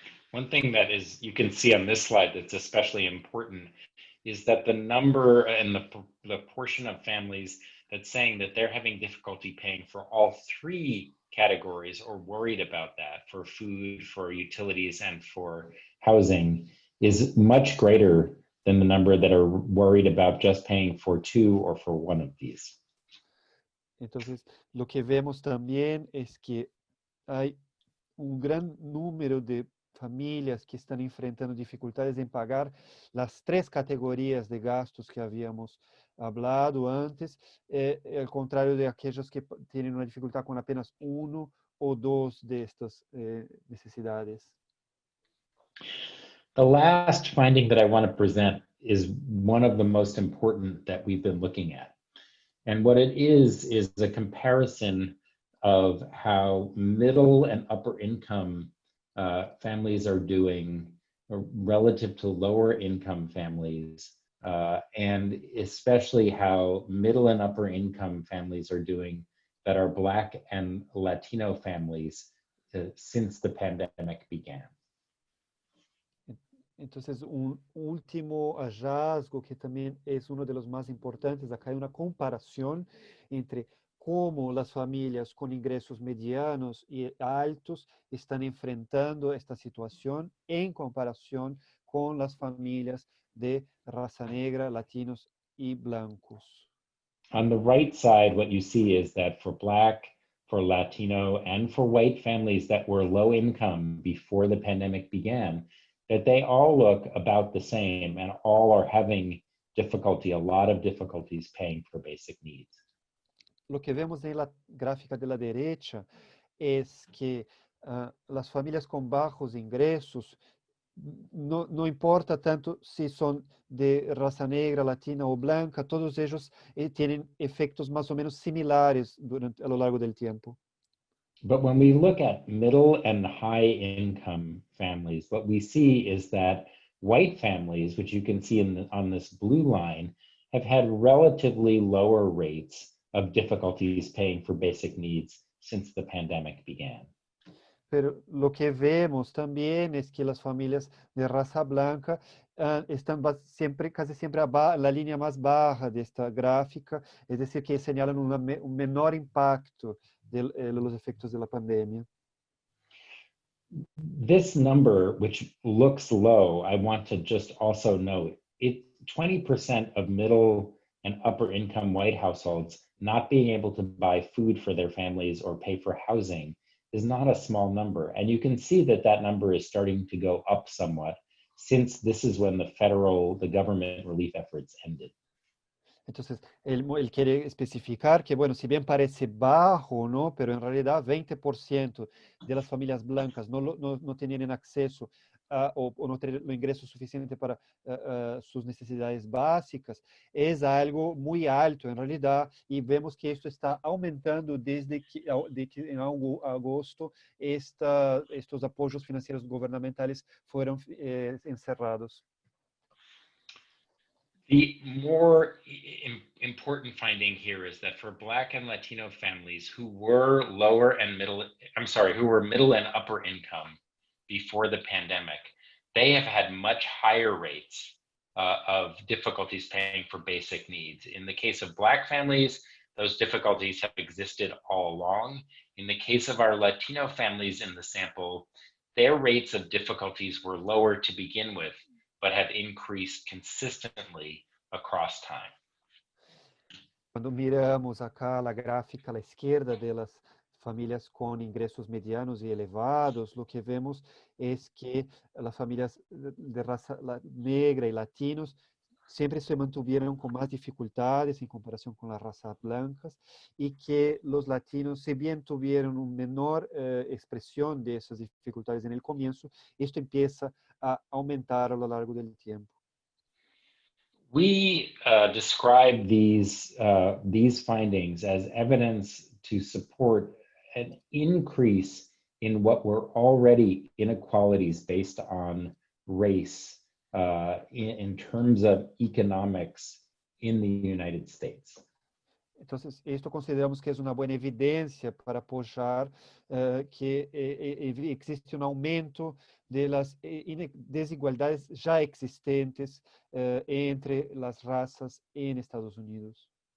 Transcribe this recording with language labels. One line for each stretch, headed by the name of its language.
English: One thing that you can see on this slide that's especially important is that the number and the portion of families that's saying that they're having difficulty paying for all three categories or worried about that, for food, for utilities, and for housing, is much greater than the number that are worried about just paying for two or for one of these.
Spanish: Entonces, lo que vemos también es que hay un gran número de familias que están enfrentando dificultades en pagar las tres categorías de gastos que habíamos hablado antes, al contrario de aquellos que tienen una dificultad con apenas uno o dos de estas necesidades.
English: The last finding that I want to present is one of the most important that we've been looking at. And what it is a comparison of how middle and upper income families are doing relative to lower income families, and especially how middle and upper income families are doing that are Black and Latino families since the pandemic began.
Spanish: Entonces, un último hallazgo que también es uno de los más importantes, acá hay una comparación entre cómo las familias con ingresos medianos y altos están enfrentando esta situación en comparación con las familias de raza negra, latinos y blancos.
English: On the right side, what you see is that for Black, for Latino, and for white families that were low income before the pandemic began, that they all look about the same and all are having difficulty, a lot of difficulties paying for basic needs.
Spanish: Lo que vemos en la gráfica de la derecha es que las familias con bajos ingresos, no importa tanto si son de raza negra, latina o blanca, todos ellos tienen efectos más o menos similares a lo largo del tiempo.
English: But when we look at middle and high income families, what we see is that white families, which you can see on this blue line, have had relatively lower rates of difficulties paying for basic needs since the pandemic began.
Spanish: Pero lo que vemos también es que las familias de raza blanca están casi siempre la línea más baja de esta gráfica, es decir, que señalan un menor impacto de los efectos de la pandemia.
English: This number, which looks low, I want to just also note, 20% of middle and upper income white households not being able to buy food for their families or pay for housing is not a small number. And you can see that that number is starting to go up somewhat since this is when the government relief efforts ended.
Spanish: Entonces, él quiere especificar que, bueno, si bien parece bajo, ¿no? Pero en realidad 20% de las familias blancas no tienen acceso o no tienen los ingresos suficientes para sus necesidades básicas, es algo muy alto en realidad, y vemos que esto está aumentando desde que en agosto estos apoyos financieros gubernamentales fueron encerrados.
English: The more important finding here is that for Black and Latino families who were middle and upper income before the pandemic, they have had much higher rates of difficulties paying for basic needs. In the case of Black families, those difficulties have existed all along. In the case of our Latino families in the sample, their rates of difficulties were lower to begin with, but have increased consistently across time.
Spanish: Cuando miramos acá la gráfica a la izquierda de las familias con ingresos medianos y elevados, lo que vemos es que las familias de raza negra y latinos siempre se mantuvieron con más dificultades en comparación con las razas blancas, y que los latinos, si bien tuvieron una menor expresión de esas dificultades en el comienzo, esto empieza a aumentar a lo largo del tiempo.
English: We describe these findings as evidence to support an increase in what were already inequalities based on race in terms of economics in the United States.
Spanish: Entonces, esto consideramos que es una buena evidencia para apoyar que existe un aumento de las desigualdades ya existentes entre las razas en Estados Unidos.